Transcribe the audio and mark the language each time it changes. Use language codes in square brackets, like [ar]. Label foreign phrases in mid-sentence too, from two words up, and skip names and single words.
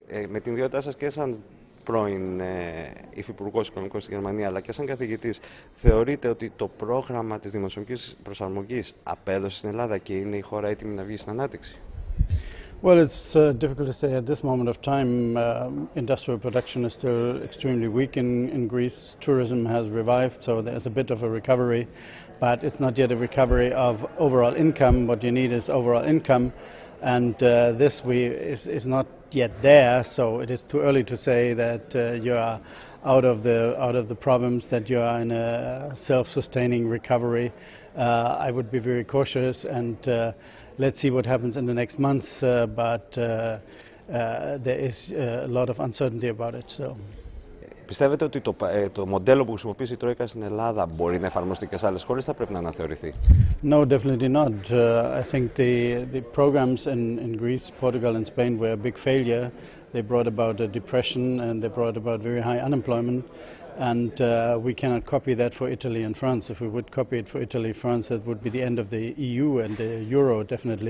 [el] με την ιδιότητά σας και σαν πρώην υφυπουργός οικονομικών στη Γερμανία, αλλά και σαν καθηγητής, θεωρείτε ότι το πρόγραμμα της δημοσιονομικής προσαρμογής απέδωσε στην Ελλάδα και είναι η χώρα έτοιμη να βγει στην ανάπτυξη? [en] Well, it's difficult to say at this moment of time. Industrial production is still extremely weak in Greece. Tourism has revived, so there's a bit of a recovery, but it's not yet a recovery of overall income. What you need is overall income, and this is not yet there. So it is too early to say that you are out of the problems, that you are in a self-sustaining recovery. I would be very cautious, and let's see what happens in the next months, but there is a lot of uncertainty about it. So. [el] Πιστεύετε ότι το μοντέλο που χρησιμοποιήσει η Τρόικα στην Ελλάδα μπορεί να εφαρμοστεί και σε άλλες χώρες, θα πρέπει να αναθεωρηθεί? [en] No, definitely not. I think the programs in Greece, Portugal and Spain were a big failure. They brought about a depression and they brought about very high unemployment. And we cannot copy that for Italy and France. If we would copy it for Italy, France, that would be the end of the EU and the Euro, definitely.